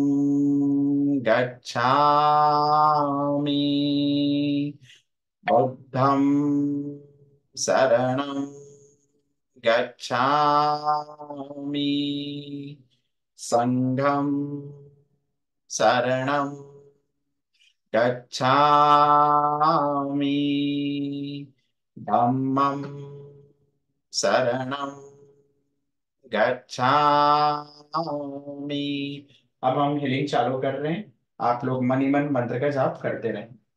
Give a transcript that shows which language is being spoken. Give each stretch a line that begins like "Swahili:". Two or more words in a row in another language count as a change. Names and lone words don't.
Pali: गच्छामि, बुद्धं शरणं गच्छामि, संघं शरणं गच्छामि, धम्मं शरणं गच्छामि।
Hindi: अब हम हीलिंग चालू कर रहे हैं। आप लोग मन ही मन मंत्र का जाप करते रहें।